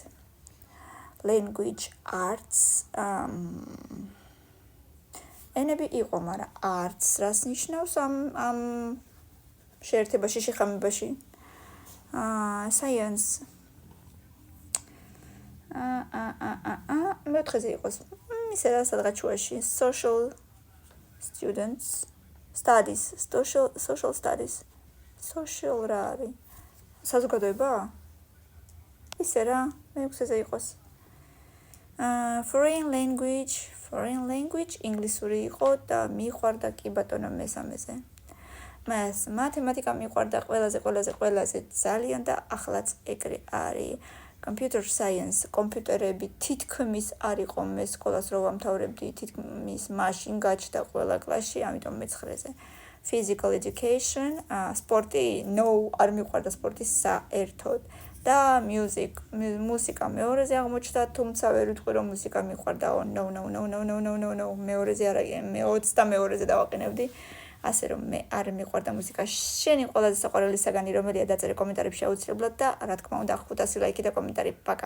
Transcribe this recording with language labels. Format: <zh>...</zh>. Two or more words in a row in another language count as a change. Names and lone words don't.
<en>Language arts,</en> <ka>ენები იყო, მაგრამ arts რას ნიშნავს ამ შეერთებაში, შეხამებაში. Science. მეოთხეზე იყოს. ისე რა სადღაც შუაში.</ka> <en>Social students. Studies. Social studies. Social</en> <ka>რა არის? საზოგადოება? ისე რა, მეექვსეზე იყოს.</ka> <en>Foreign language,</en> <ka>ინგლისური იყო და მიყვარდა კი ბატონო მესამეზე. მას მათემატიკა მიყვარდა ყველაზე ძალიან და ახლაც ეგრე არის.</ka> <en>Computer science,</en> <ka>კომპიუტერები თითქმის არ იყო მე სკოლას რო ვამთავრებდი, თითქმის მაშინ გაჩნდა ყველა კლასში, ამიტომ მე-9-ზე.</ka> <en>Physical education,</en> <ka>სპორტი, არ მიყვარდა სპორტი საერთოდ. და მუსიკა მეორეზე აღმოჩნდა, თუმცა ვერ ვიტყვი რომ მუსიკა მიყვარდაო. No, მეორეზე არა, მე 22-ზე დავაყენებდი. ასე რომ მე არ მიყვარდა მუსიკა. შენი ყველაზე საყვარელი საგანი რომელია, დაწერე კომენტარებში აუცილებლად და რა თქმა უნდა 500 ლაიქი და კომენტარი.</ka>